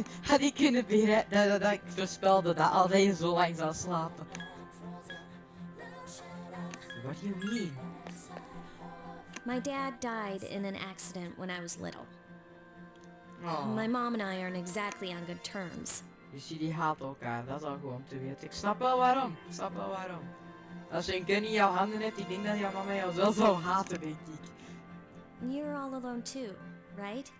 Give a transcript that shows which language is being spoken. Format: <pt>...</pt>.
<nl>Had ik kunnen bereiken dat ik voorspelde dat altijd zo lang zou slapen.</nl> <en>What do you mean? My dad died in an accident when I was little. Oh. My mom and I aren't exactly on good terms.</en> <nl>Dus jullie haten elkaar, dat is al gewoon te weten. Ik snap wel waarom. Als je een gun in jouw handen hebt, ik denk dat jouw mama jou wel zou haten, denk ik.</nl> <en>You're all alone too, right?</en>